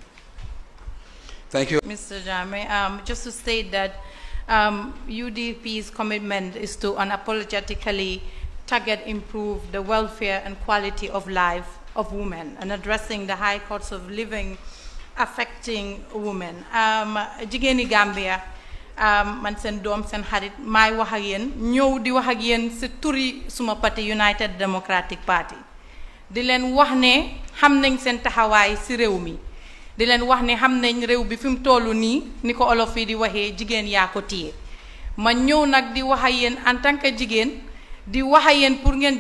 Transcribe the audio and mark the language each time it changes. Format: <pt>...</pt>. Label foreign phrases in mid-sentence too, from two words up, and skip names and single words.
<en>Thank you. Mr. Jammeh, just to state that UDP's commitment is to unapologetically target, improve the welfare and quality of life of women and addressing the high costs of living affecting women.</en> <wo>Jigéeni Gambia man sen doom sen xarit may wax ak yéen ñëw di wax ak yéen ci turi suma parti United Democratic Party di leen wax ne xam nañ seen taxawaay ci réew mi di leen wax ne xam nañ réew bi fi mu tollu nii ni ko olof yi di waxee jigéen yaa ko téye ma ñëw nag di wax ak yéen</wo> <fr>en tant que</fr> <wo>jigéen di wax ak yéen pour ngeen</wo>